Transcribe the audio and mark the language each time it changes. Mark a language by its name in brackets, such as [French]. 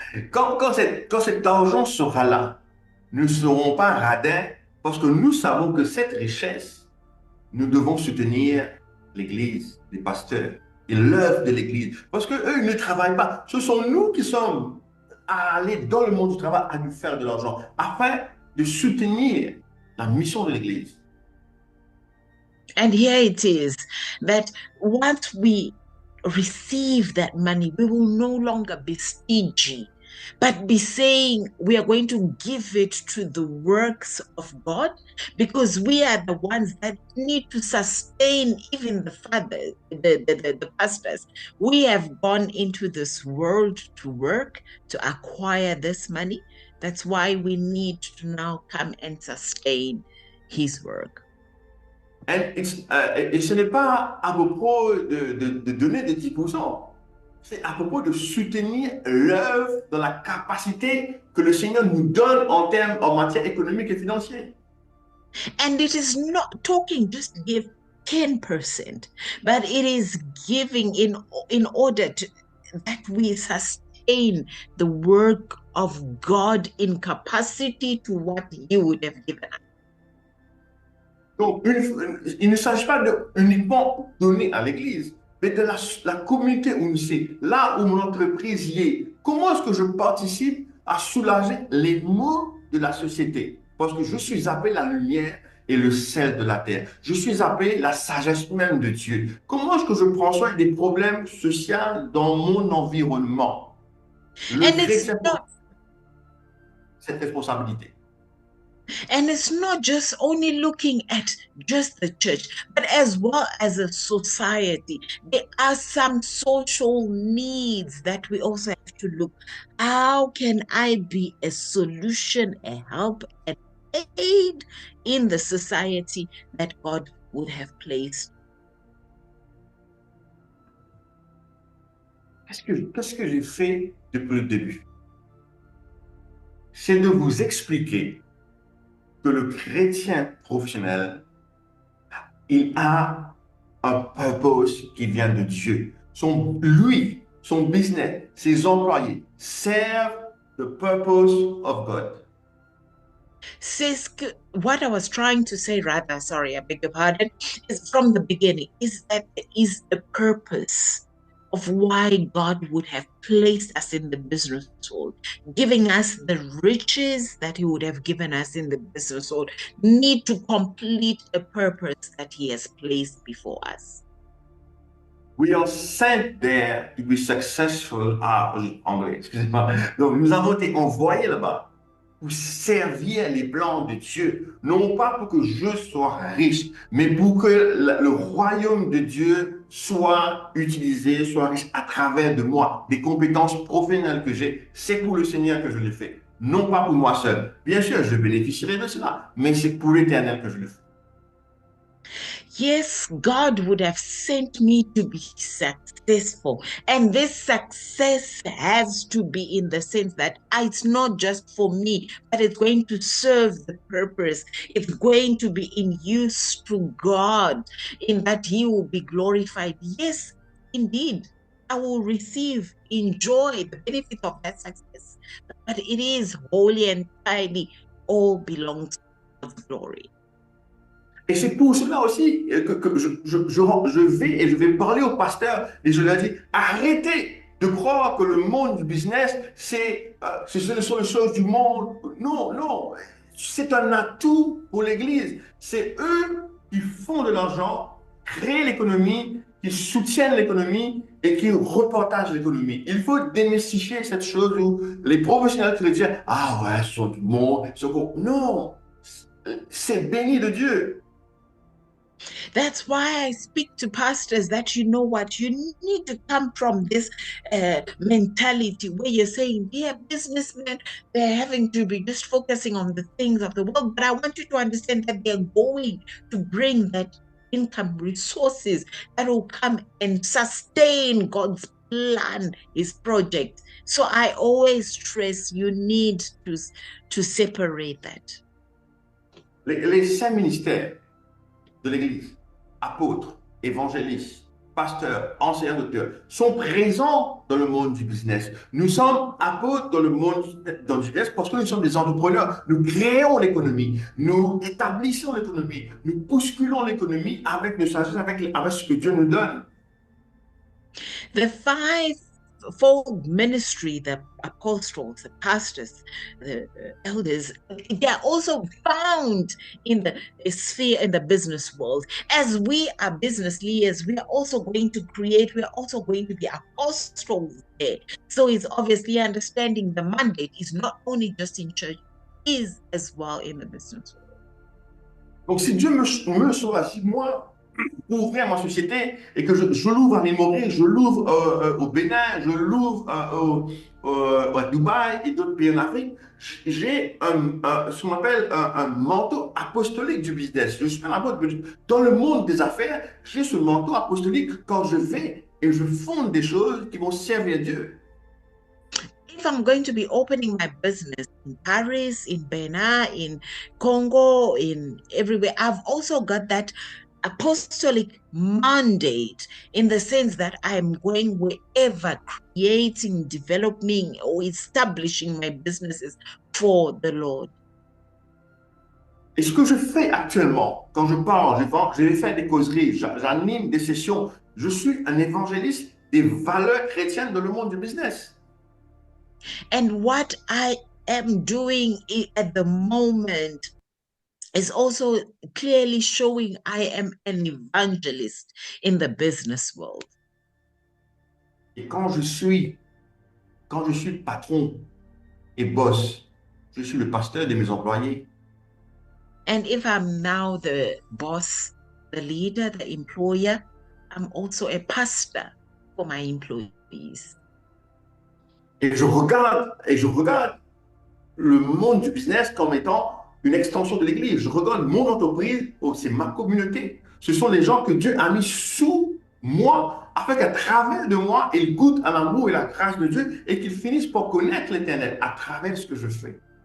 [French] Quand cet argent sera là, nous ne serons pas radins parce que nous savons que cette richesse, nous devons soutenir l'Église, les pasteurs et l'œuvre de l'Église. Parce qu'eux, ils ne travaillent pas. Ce sont nous qui sommes à aller dans le monde du travail à nous faire de l'argent afin de soutenir la mission de l'Église. [English] And here it is that once we receive that money, we will no longer be stingy, but be saying we are going to give it to the works of God, because we are the ones that need to sustain even the fathers, the pastors. We have gone into this world to work, to acquire this money. That's why we need to now come and sustain his work. [French] Et ce n'est pas à propos de donner des 10%. C'est à propos de soutenir l'œuvre dans la capacité que le Seigneur nous donne en matière économique et financière. [English] And it is not talking just to give 10%, but it is giving in order to, that we sustain the work of God in capacity to what He would have given us. [French] Donc, il ne s'agit pas de uniquement donner à l'Église, mais de la communauté où nous sommes, là où mon entreprise y est. Comment est-ce que je participe à soulager les maux de la société? Parce que je suis appelé la lumière et le sel de la terre. Je suis appelé la sagesse même de Dieu. Comment est-ce que je prends soin des problèmes sociaux dans mon environnement? cette responsabilité. [English] And it's not just only looking at just the church, but as well as a society. There are some social needs that we also have to look. How can I be a solution, a help, an aid in the society that God would have placed? [French] Qu'est-ce que j'ai fait depuis le début? C'est de vous expliquer que le chrétien professionnel, il a un purpose qui vient de Dieu. Son business, ses employés servent [English] the purpose of God. Says what I was trying to say, rather, sorry, I beg your pardon, is from the beginning, is that there is a purpose of why God would have placed us in the business world, giving us the riches that He would have given us in the business world, need to complete a purpose that He has placed before us. We are sent there to be successful. [French] Ah, anglais, excusez-moi. Donc, nous avons été envoyés là-bas pour servir les plans de Dieu. Non pas pour que je sois riche, mais pour que le royaume de Dieu soit utilisé, soit riche à travers de moi. Des compétences professionnelles que j'ai, c'est pour le Seigneur que je le fais. Non pas pour moi seul. Bien sûr, je bénéficierai de cela, mais c'est pour l'Éternel que je le fais. [English] Yes, God would have sent me to be successful. And this success has to be in the sense that it's not just for me, but it's going to serve the purpose. It's going to be in use to God, in that He will be glorified. Yes, indeed, I will enjoy the benefit of that success. But it is wholly and entirely all belongs to God's glory. [French] Et c'est pour cela aussi que je vais parler au pasteur et je leur dis, arrêtez de croire que le monde du business, ce sont les choses du monde. Non, non, c'est un atout pour l'Église. C'est eux qui font de l'argent, créent l'économie, qui soutiennent l'économie et qui repartagent l'économie. Il faut démystifier cette chose où les professionnels chrétiens, ah ouais, ce sont du monde, non, c'est béni de Dieu. [English] That's why I speak to pastors that, you know what, you need to come from this mentality where you're saying, yeah, businessmen, they're having to be just focusing on the things of the world. But I want you to understand that they're going to bring that income resources that will come and sustain God's plan, His project. So I always stress you need to separate that. [French] Les 5 ministères de l'Église, apôtres, évangélistes, pasteurs, enseignants, docteurs, sont présents dans le monde du business. Nous sommes apôtres dans le monde du business parce que nous sommes des entrepreneurs. Nous créons l'économie, nous établissons l'économie, nous bousculons l'économie avec nos sagesses, avec ce que Dieu nous donne. [English] The five-fold ministry, the apostles, the pastors, the elders, they are also found in the sphere in the business world. As we are business leaders, we are also going to be apostles there. So it's obviously understanding the mandate is not only just in church, is as well in the business world. [French] Donc si Dieu me choisit, moi, pour ouvrir ma société et que je l'ouvre à Maurice, je l'ouvre au Bénin, je l'ouvre à Dubaï et d'autres pays en Afrique, j'ai ce qu'on appelle un manteau apostolique du business. Je suis un apôtre. Dans le monde des affaires, j'ai ce manteau apostolique quand je vais et je fonde des choses qui vont servir Dieu. [English] If I'm going to be opening my business in Paris, in Benin, in Congo, in everywhere, I've also got that apostolic mandate in the sense that I'm going wherever, creating, developing, or establishing my businesses for the Lord. [French] Et ce que je fais actuellement, quand je parle, je vais faire des causeries, j'anime des sessions, je suis un évangéliste des valeurs chrétiennes dans le monde du business. [English] And what I am doing at the moment is also clearly showing I am an evangelist in the business world. [French] Et quand je suis patron et boss, je suis le pasteur de mes employés. [English] And if I'm now the boss, the leader, the employer, I'm also a pastor for my employees. [French] Et je regarde le monde du business comme étant une extension de l'Église. Je regarde mon entreprise, oh, c'est ma communauté. Ce sont les gens que Dieu a mis sous moi, afin qu'à travers de moi, ils goûtent à l'amour et la grâce de Dieu et qu'ils finissent par connaître l'Éternel à travers ce que je fais.